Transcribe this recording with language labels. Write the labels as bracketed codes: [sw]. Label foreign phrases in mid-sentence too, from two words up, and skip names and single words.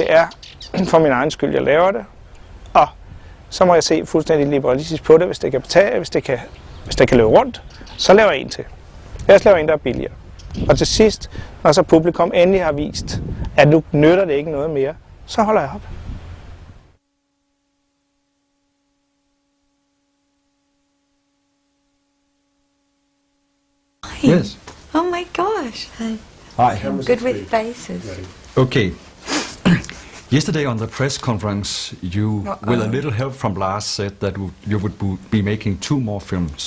[da] Det er for min egen skyld, jeg laver det. Og så må jeg se fuldstændig liberalistisk på det, hvis det kan betale, hvis det kan løbe rundt, så laver jeg en til. Jeg laver en, der er billigere. Og til sidst, når så publikum endelig har vist, at nu nytter det ikke noget mere, så holder jeg op. [en] Yes. Oh my gosh. Hi. I'm good with faces. Okay. Yesterday on the press conference, you, with a little help from Lars, said that you would be making 2 more films.